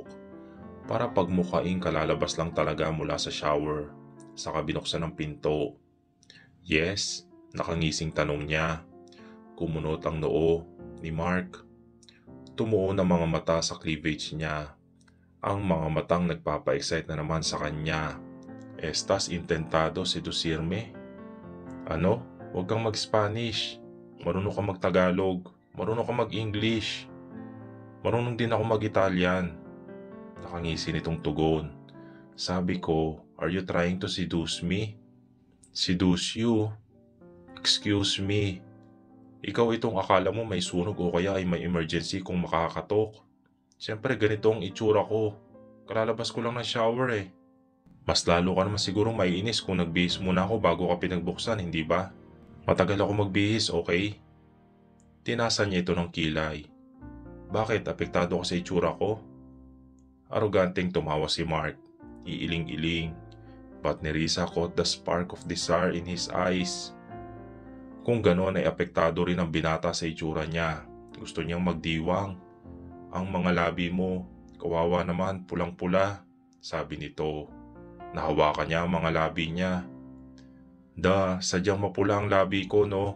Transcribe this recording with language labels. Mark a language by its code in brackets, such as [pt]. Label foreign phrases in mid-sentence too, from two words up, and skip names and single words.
[tl] Para pagmukaing kalalabas lang talaga mula sa shower. Saka binuksan ang pinto. Yes, nakangising tanong niya. Kumunot ang noo ni Mark. Tumuo ng mga mata sa cleavage niya. Ang mga matang nagpapa-excite na naman sa kanya. [es] Estas intentado seducirme? [tl] Ano? Huwag kang mag-Spanish. Marunong ka mag-Tagalog. Marunong ka mag-English. Marunong din ako mag-Italian. Nakangisi nitong tugon. Sabi ko, [en] are you trying to seduce me? Seduce you? Excuse me. [tl] Ikaw itong akala mo may sunog o kaya ay may emergency kung makakatok. Siyempre ganito ang itsura ko. Kalalabas ko lang ng shower eh. Mas lalo ka naman sigurong maiinis kung nagbihis muna ako bago ka pinagbuksan, hindi ba? Matagal ako magbihis, okay? Tinasan niya ito ng kilay. Bakit? Apektado ka sa itsura ko? Aroganteng tumawa si Mark. Iiling-iling. [en] But Nerissa caught the spark of desire in his eyes. [tl] Kung gano'n ay apektado rin ang binata sa itsura niya. Gusto niyang magdiwang. Ang mga labi mo, kawawa naman, pulang-pula, sabi nito. Nahawakan niya ang mga labi niya. Sadyang mapula ang labi ko, no?